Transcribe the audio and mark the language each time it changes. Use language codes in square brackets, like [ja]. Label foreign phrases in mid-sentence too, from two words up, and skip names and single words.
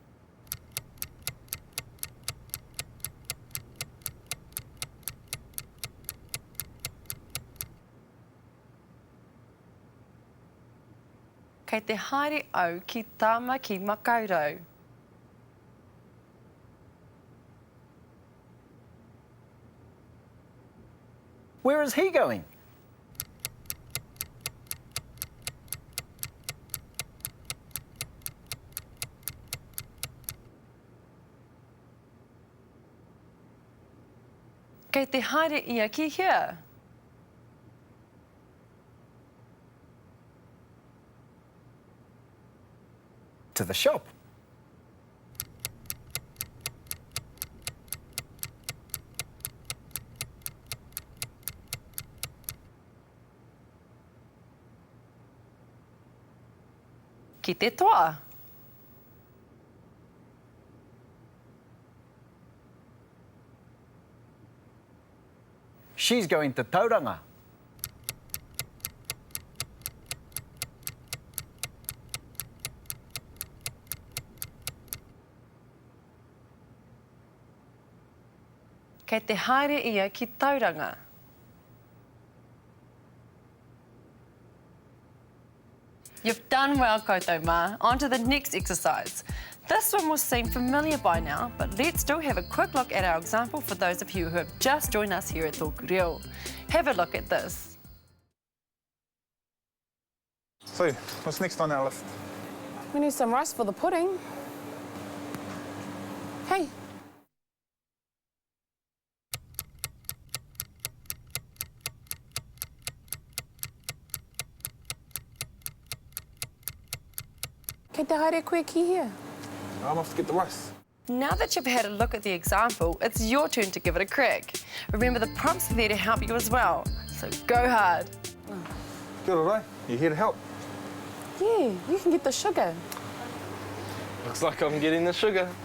[mi] Kei te haere au ki tama ki Makaurau. [en] Where is he going? [mi] Kei te haere ia ki here. [en] To the shop. [mi] Ki te toa. [en] She's going to Tauranga. [mi] Kei te haere ia ki Tauranga. [en] You've done well, [mi] koutou mā. [en] On to the next exercise. This one will seem familiar by now, but let's still have a quick look at our example for those of you who have just joined us here at TŌKU REO. Have a look at this. So, what's next on our list? We need some rice for the pudding. [mi] Hey. Kei te haere koe ki here. [en] I'm off to get the rice. Now that you've had a look at the example, it's your turn to give it a crack. Remember, the prompts are there to help you as well, so go hard. [mi] Kia ora, [en] you here to help? Yeah, you can get the sugar. Looks like I'm getting the sugar.